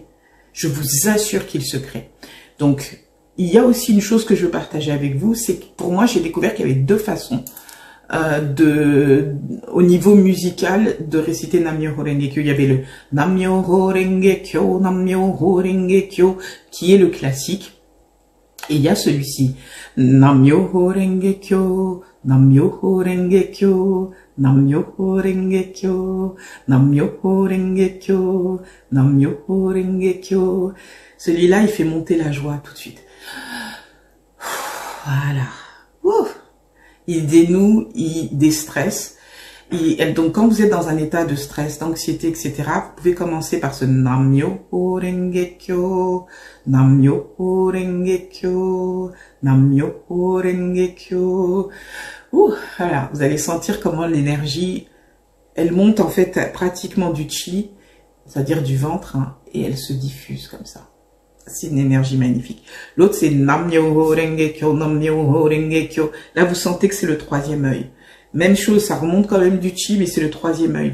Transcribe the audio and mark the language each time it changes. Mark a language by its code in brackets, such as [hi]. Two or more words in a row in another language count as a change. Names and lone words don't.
[fr] Je vous assure qu'il se crée. Donc, il y a aussi une chose que je veux partager avec vous, c'est que pour moi, j'ai découvert qu'il y avait deux façons au niveau musical de réciter Nam-myoho Renge Kyo. Il y avait le Nam-myoho Renge Kyo, Nam-myoho Renge Kyo, qui est le classique. Et il y a celui-ci. Nam-myoho Renge Kyo, Nam-myoho Renge Kyo, Nam-myoho Renge Kyo, Nam-myoho Renge Kyo, Nam-myoho Renge Kyo. Celui-là, il fait monter la joie tout de suite. Voilà. Ouf. Il dénoue, il déstresse. Donc, quand vous êtes dans un état de stress, d'anxiété, etc., vous pouvez commencer par ce Nam-myoho Renge Kyo, Nam-myoho Renge Kyo, Nam-myoho Renge Kyo. Ouh, voilà, vous allez sentir comment l'énergie, elle monte en fait pratiquement du chi, c'est-à-dire du ventre, hein, et elle se diffuse comme ça. C'est une énergie magnifique. L'autre, c'est Nam-myoho Renge Kyo, Nam-myoho Renge Kyo. Là, vous sentez que c'est le troisième œil. Même chose, ça remonte quand même du chi, mais c'est le troisième œil.